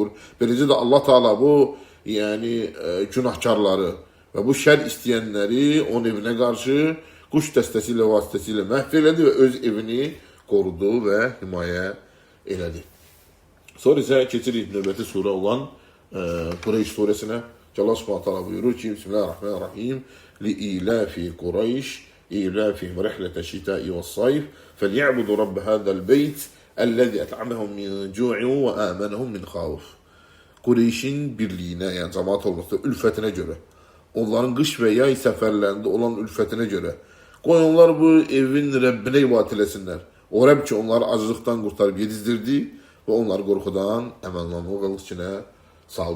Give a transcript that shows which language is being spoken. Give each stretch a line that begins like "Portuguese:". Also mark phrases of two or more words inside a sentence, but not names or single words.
Azerbaijani: Beləcə də Allah Teala bu yəni günahkarları və bu şər istəyənləri onun evinə qarşı quş dəstəsi ilə vasitəsilə məhv elədi və öz evini qorudu və himayə elədi. Sonra isə keçirik növbəti surə olan Qureyş surəsinə. Allah
Arabic: سبحانه تعالى
Azerbaijani: buyurur ki, Bismillahirrahmanirrahim.
Arabic: لإيلاف قريش إيلافهم رحلة الشتاء والصيف فليعبدوا رب هذا البيت الذي أطعمهم من جوع وآمنهم من خوف.
Azerbaijani: Qureyşin birliyinə, yəni cəmaat olmasına, ülfətinə görə, onların qış və yay səfərlərində olan ülfətinə görə, qoy onlar bu evin Rəbbinə ibadət eləsinlər. O Rəbb ki, onları acılıqdan qurtarıb yedizdirdi və onları qorxudan əməllanmaq içinə saldı.